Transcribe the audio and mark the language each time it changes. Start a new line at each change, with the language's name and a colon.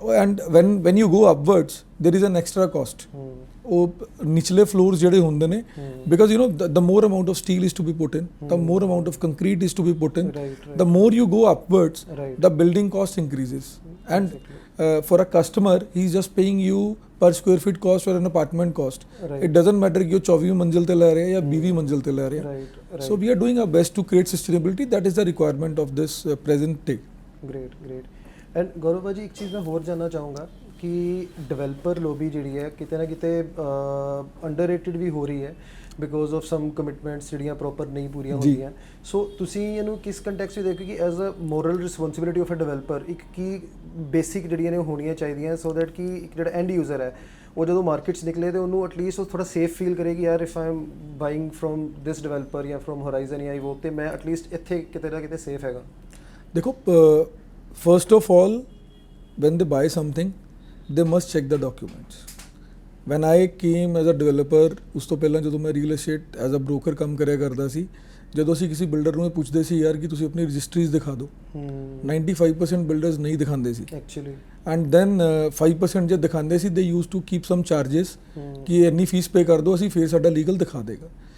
English: And when you go upwards, there is an extra cost.
Punjabi: ਉਹ ਨਿਚਲੇ floors ਜਿਹੜੇ ਹੁੰਦੇ ਨੇ,
English: because the more amount of steel is to be put in, the more amount of concrete is to be put in, the more you go upwards, the building cost increases, and for a customer he is just paying you per square feet cost or an apartment cost. It doesn't matter
Punjabi: ਕਿ ਉਹ 24 ਮੰਜ਼ਿਲ ਤੇ ਲੈ ਰਿਹਾ ਜਾਂ 20 ਮੰਜ਼ਿਲ ਤੇ ਲੈ ਰਿਹਾ।
English: So we are doing our best to create sustainability, that is the requirement of this present day. Great.
Punjabi: And ਗੌਰਵ ਭਾਜੀ ਇੱਕ ਚੀਜ਼ ਮੈਂ ਹੋਰ ਜਾਣਨਾ ਚਾਹੂੰਗਾ ਕਿ ਡਿਵੈਲਪਰ ਲੋਬੀ ਜਿਹੜੀ ਹੈ ਕਿਤੇ ਨਾ ਕਿਤੇ ਅੰਡਰਰੇਟਡ ਵੀ ਹੋ ਰਹੀ ਹੈ
English: because of some commitments
Punjabi: ਜਿਹੜੀਆਂ ਪ੍ਰੋਪਰ ਨਹੀਂ ਪੂਰੀਆਂ ਹੁੰਦੀਆਂ। ਸੋ ਤੁਸੀਂ ਇਹਨੂੰ ਕਿਸ ਕੰਟੈਕਸਟ ਵਿੱਚ ਦੇਖੋ ਕਿ
English: as a moral responsibility of a developer
Punjabi: ਇੱਕ ਕੀ ਬੇਸਿਕ ਜਿਹੜੀਆਂ ਨੇ ਉਹ ਹੋਣੀਆਂ ਚਾਹੀਦੀਆਂ, ਸੋ ਦੈਟ ਕਿ ਇੱਕ ਜਿਹੜਾ ਐਂਡ ਯੂਜ਼ਰ ਹੈ ਉਹ ਜਦੋਂ ਮਾਰਕੀਟ 'ਚ ਨਿਕਲੇ ਤਾਂ ਉਹਨੂੰ ਐਟਲੀਸਟ ਉਹ ਥੋੜ੍ਹਾ ਸੇਫ ਫੀਲ ਕਰੇ ਕਿ ਯਾਰ
English: if I am buying from this developer
Punjabi: ਜਾਂ ਫਰੋਮ ਹੋਰਾਈਜ਼ਨ ਜਾਂ EVOQ ਤੇ ਮੈਂ ਐਟਲੀਸਟ ਇੱਥੇ ਕਿਤੇ ਨਾ ਕਿਤੇ ਸੇਫ ਹੈਗਾ।
English: ਦੇਖੋ, first of all when they buy something, they must check the documents. When I came as a developer,
Punjabi: ਉਸ ਤੋਂ ਪਹਿਲਾਂ ਜਦੋਂ ਮੈਂ real estate as a broker ਕੰਮ ਕਰਿਆ ਕਰਦਾ ਸੀ, ਜਦੋਂ ਅਸੀਂ ਕਿਸੇ ਬਿਲਡਰ ਨੂੰ ਪੁੱਛਦੇ ਸੀ ਯਾਰ ਕਿ ਤੁਸੀਂ ਆਪਣੀ ਰਜਿਸਟਰੀਜ਼ ਦਿਖਾ ਦਿਓ, 95% ਬਿਲਡਰਸ ਨਹੀਂ ਦਿਖਾਉਂਦੇ ਸੀ ਐਕਚੁਅਲੀ, ਐਂਡ ਦੈਨ 5% ਜੇ ਦਿਖਾਉਂਦੇ ਸੀ
English: they use to keep some charges
Punjabi: ਕਿ ਇੰਨੀ ਫੀਸ ਪੇ ਕਰ ਦਿਓ, ਅਸੀਂ ਫਿਰ ਸਾਡਾ ਲੀਗਲ ਦਿਖਾ ਦੇਗਾ।